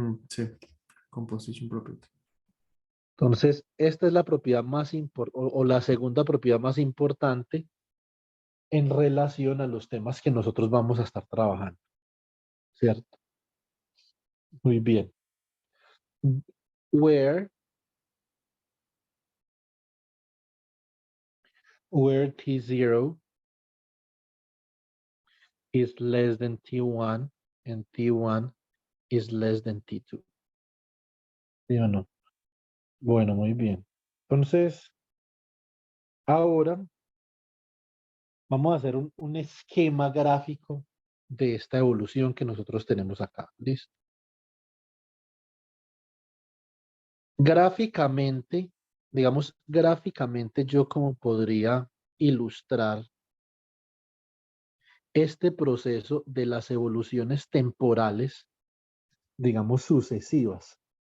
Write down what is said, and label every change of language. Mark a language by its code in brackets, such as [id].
[es] Sí, [en] composition property. [es] Entonces, esta es la propiedad más importante o la segunda propiedad más importante en relación a los temas que nosotros vamos a estar trabajando, ¿cierto? Muy bien. [en] Where T0 is less than T1 and T1 is less than T2. [es] ¿Sí o no? Bueno, muy bien. Entonces, ahora vamos a hacer un esquema gráfico de esta evolución que nosotros tenemos acá. ¿Listo? Gráficamente, digamos, gráficamente yo como podría ilustrar este proceso de las evoluciones temporales, digamos, sucesivas.